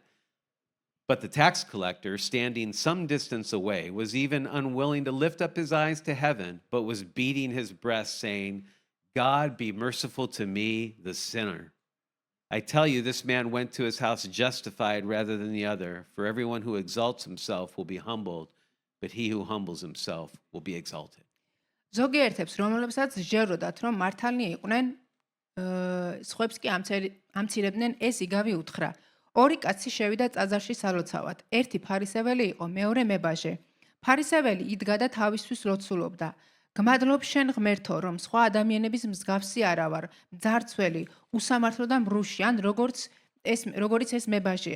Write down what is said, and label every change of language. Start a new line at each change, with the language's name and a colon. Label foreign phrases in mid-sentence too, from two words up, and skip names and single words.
English: But the tax collector, standing some distance away, was even unwilling to lift up his eyes to heaven, but was beating his breast, saying, God, be merciful to me, the sinner. I tell you, this man went to his house justified rather than the other. For everyone who exalts himself will be humbled, but he who humbles himself will be exalted.
Georgian: ზოგიერთებს, რომლებსაც სჯეროდათ, რომ მართალნი იყვნენ, სხვებს კი ამცირებდნენ, ეს იგავი უთხრა. ორი კაცი შევიდა წაზარში სალოცავად. ერთი ფარისეველი იყო, მეორე მებაჟე. ფარისეველი იდგა და თავისთვის ლოცულობდა. გმადლობ შენ ღმერთო, რომ სხვა ადამიანების მსგავსი არა ვარ, მძარცველი, უსამართლო და მრუში, ან როგორც ეს მებაჟეა.